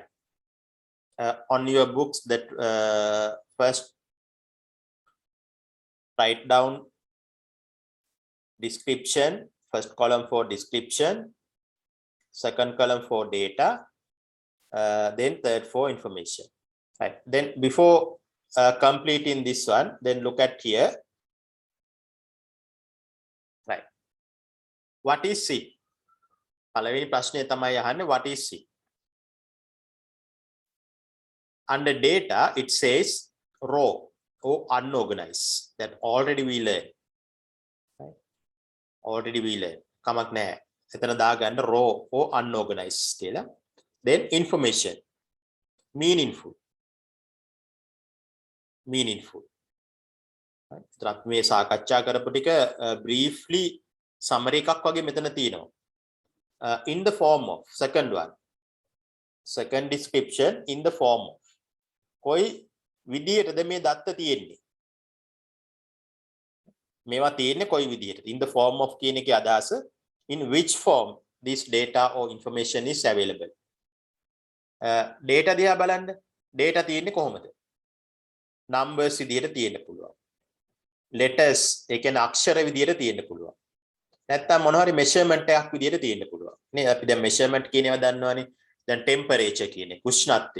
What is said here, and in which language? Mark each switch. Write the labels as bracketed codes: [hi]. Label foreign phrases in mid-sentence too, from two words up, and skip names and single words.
[en] On your books, that first write down description, first column for description, second column for data, then third for information. Right. Then before completing this one, then look at here. Right. What is C? [si] පළවෙනි ප්‍රශ්නය තමයි අහන්නේ [en] what is C? Under data, it says raw or unorganized. That already we learned. Right? Already we learned. [si] කමක් නැහැ. එතන දාගන්න [en] raw or unorganized කියලා. Then information. Meaningful. Meaningful. Right? [si] මේ සාකච්ඡා කරපු ටික [en] briefly summary [si] එකක් වගේ මෙතන තියෙනවා. [en] In the form of second one. Second description in the form of. [si] කොයි විදියටද මේ දත්ත තියෙන්නේ? මේවා තියෙන්නේ කොයි විදියට? [en] In the form of [si] කියන එකේ අදහස [en] in which form this data or information is available. [si] Data දිහා බලන්න. Data තියෙන්නේ කොහොමද? Numbers විදියට තියෙන්න පුළුවන්. Letters ඒ කියන්නේ අක්ෂර විදියට තියෙන්න පුළුවන්. නැත්තම් මොනවා හරි measurement එකක් විදියට තියෙන්න පුළුවන්. නේ අපි දැන් measurement කියන ඒවා දන්නවනේ. දැන් temperature කියන්නේ උෂ්ණත්වය.